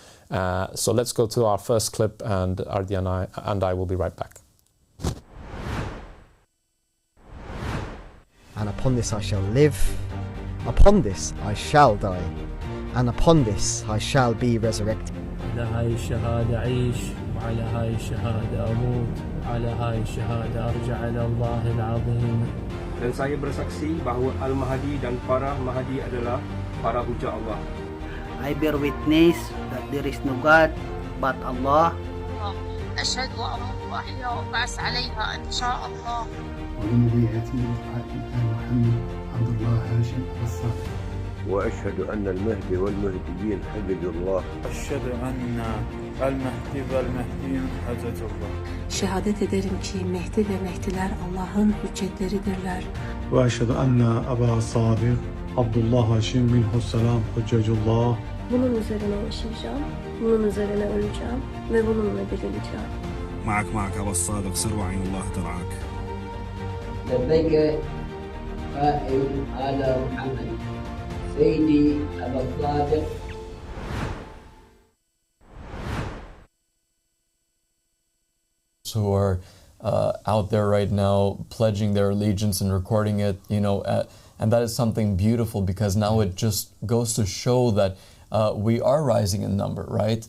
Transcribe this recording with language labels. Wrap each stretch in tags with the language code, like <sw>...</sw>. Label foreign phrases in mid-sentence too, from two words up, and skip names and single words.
<en>So let's go to our first clip, and Ardian and I will be right back. And upon this I shall live, upon this I shall die, and upon this I shall be resurrected.</en> <ar>على هاي الشهادة أعيش، وعلى هاي الشهادة أموت، على هاي الشهادة أرجع إلى الله العظيم.</ar> <ms>Dan saya bersaksi bahawa Al-Mahdi dan para Mahdi adalah para hujah Allah.</ms> <en>I bear witness that there is no God but Allah.</en> <ar>أشهد وأموت وأحيا وأبعث عليها إن شاء الله. ومن ذريتي آل محمد عبد الله هاشم أبا الصادق. وأشهد أن المهدي والمهديين حجج الله. أشهد أن المهدي والمهديين حجج الله.</ar> <tr>Şehadet ederim ki Mehdi ve Mehdiler Allah'ın hüccetleridirler.</tr> <ar>وأشهد أن أبا الصادق Abdullah Haşim منه السلام حجة الله.</ar> <tr>Bunun üzerine yaşayacağım, bunun üzerine öleceğim ve bununla dirileceğim.</tr> <ar>معك أبا الصادق سر وعين الله ترعاك. لبيك قائل على محمد سيدي أبا الصادق.</ar> <en>Who are out there right now pledging their allegiance and recording it, and that is something beautiful, because now it just goes to show that we are rising in number, right?</en>